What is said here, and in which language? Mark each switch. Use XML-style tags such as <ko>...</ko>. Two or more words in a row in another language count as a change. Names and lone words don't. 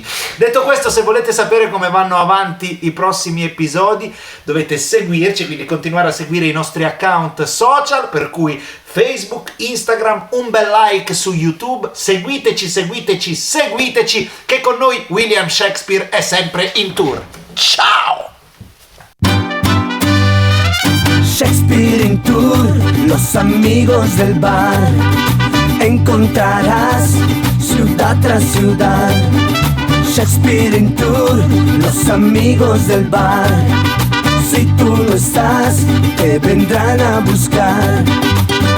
<it>Detto questo, se volete sapere come vanno avanti i prossimi episodi, dovete seguirci, quindi continuare a seguire i nostri account social, per cui Facebook, Instagram, un bel like su YouTube, seguiteci, che con noi William Shakespeare è sempre in tour. Ciao!</it> <es>Shakespeare en tour, los amigos del bar. Encontrarás ciudad tras ciudad. Shakespeare en tour, los amigos del bar. Si tú no estás, te vendrán a buscar.</es>